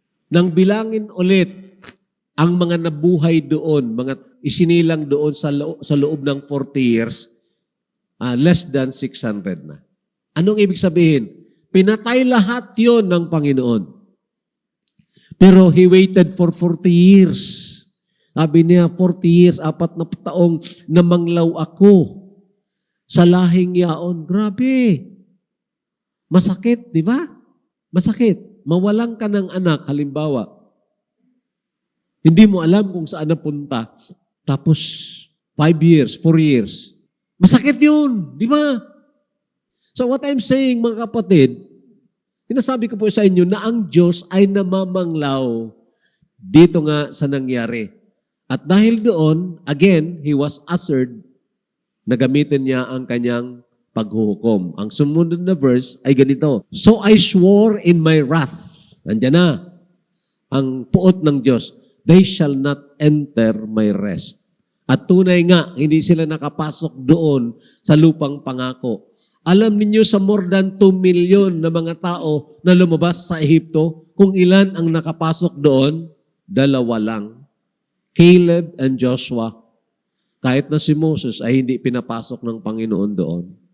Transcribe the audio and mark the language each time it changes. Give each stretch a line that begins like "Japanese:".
Filipino: Nang bilangin ulit ang mga nabuhay doon, mga isinilang doon sa loob ng 40 years,
English: less than 600
Filipino: na. Anong ibig sabihin? Pinatay lahat yon ng Panginoon. Pero
English: He waited for 40 years.
Filipino: Sabi niya, 40 years, 4 na taong namanglaw ako sa lahing yaon. Grabe. Masakit, di ba? Masakit. Mawalan ka ng anak, halimbawa. Hindi mo alam kung saan napunta. Tapos, 5 years, 4 years. Masakit yun, di ba?
English: So what I'm saying,
Filipino: mga kapatid, sinasabi ko po sa inyo na ang Diyos ay namamanglaw dito nga sa nangyari. At dahil doon,
English: again, He was ushered
Filipino: na gamitin niya ang kanyang paghuhukom. Ang sumunod na verse ay ganito.
English: So I swore in my wrath.
Filipino: Nandiyan na ang puot ng Diyos.
English: They shall not enter my rest.
Filipino: At tunay nga, hindi sila nakapasok doon sa lupang pangako. Alam ninyo sa
English: more than 2 million
Filipino: na mga tao na lumabas sa Ehipto, kung ilan ang nakapasok doon? 2 lang. Caleb and Joshua. Kahit na si Moses ay hindi pinapasok ng Panginoon doon.